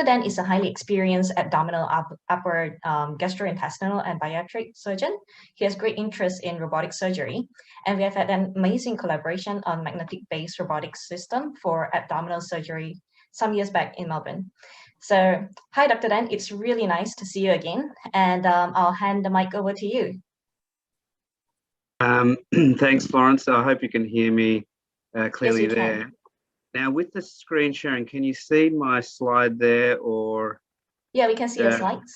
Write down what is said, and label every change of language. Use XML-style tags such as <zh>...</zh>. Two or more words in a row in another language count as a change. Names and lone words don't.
<en>Dan is a highly experienced abdominal, upper gastrointestinal and bariatric surgeon. He has great interest in robotic surgery, and we have had an amazing collaboration on magnetic-based robotic system for abdominal surgery some years back in Melbourne. So, hi, Dr. Dan. It's really nice to see you again, and I'll hand the mic over to you. Thanks, Florence. I hope you can hear me clearly. Yes, there. Can. Now, with the screen sharing, can you see my slide there, or? Yeah, we can see your slides.</en>